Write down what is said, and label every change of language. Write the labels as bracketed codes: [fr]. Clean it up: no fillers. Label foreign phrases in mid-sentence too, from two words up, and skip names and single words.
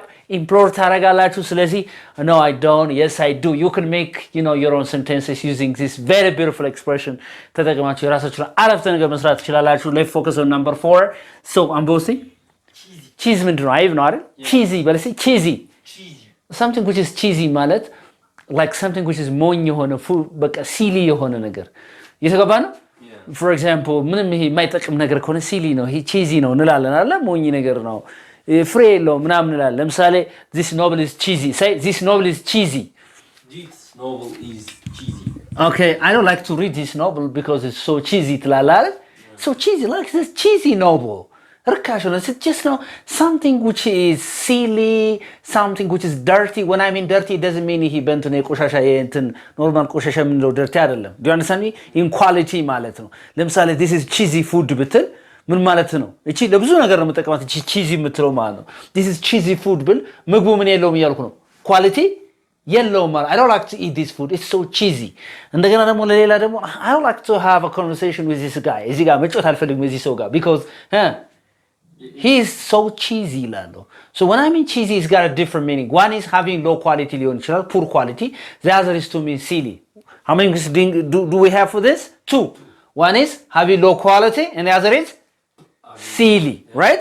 [en] Implore [am] ታረጋላችሁ። ስለዚህ [en] no, I don't. Yes, I do. You can make, you know, your own sentences using this very beautiful expression. [am] ተጠቅማችሁ የራሳችሁን አረፍተ ነገር መስራት ትችላላችሁ። [en] Let's focus on number 4. So I'm boasting. Cheese [am] ምንድን ነው? አይብ ነው አይደል? Cheesy በለሲ cheesy. [en] Something which is cheesy [am] ማለት [en] like something which is [am] ሞኝ የሆነ በቃ ሲሊ የሆነ ነገር እየተገባ ነው። [en] For example [am] ምንም ይሄ የማይጠቅም ነገር ከሆነ ሲሊ ነው፣ ይሄ cheesy ነው እንላለን አይደል? ሞኝ ነገር ነው፣ ፍሬ የለውም ምናምን እንላለን። ለምሳሌ [en] this novel is cheesy. Say this novel is cheesy. This novel is cheesy. Okay, I don't like to read this novel because it's so cheesy [am] ትላለህ አይደል? [en] So cheesy, like this cheesy novel. [am] ርካሽ ነው። [en] It's just no something which is silly, something which is dirty. When I mean dirty, it doesn't mean he bent [am] ነው ቆሻሻ እንትን ኖርማል ቆሻሻ የምንለው dirty አይደለም። [en] Do you understand me? In quality [am] ማለት ነው። ለምሳሌ [en] this is cheesy food [am] ብትል ምን ማለት ነው? እቺ ለብዙ ነገር ነው የምጠቀማት እቺ cheesy የምትለው ማለት ነው። [en] This is cheesy food [am] ብል ምግቡ ምን የለውም እያልኩ ነው። Quality የለውም ማለት [en] I don't like to eat this food. It's so cheesy. [am] እንደገና ደግሞ ለሌላ ደግሞ [en] I don't like to have a conversation with this guy. [am] እዚህ ጋር መጫወት አልፈልግም እዚህ ሰው ጋር [en] because he is so cheesy lalo. So when I mean cheesy, it's got a different meaning. One is having low quality, poor quality. The other is to mean silly. How many do we have for this? 2. One is having low quality and the other is silly, right?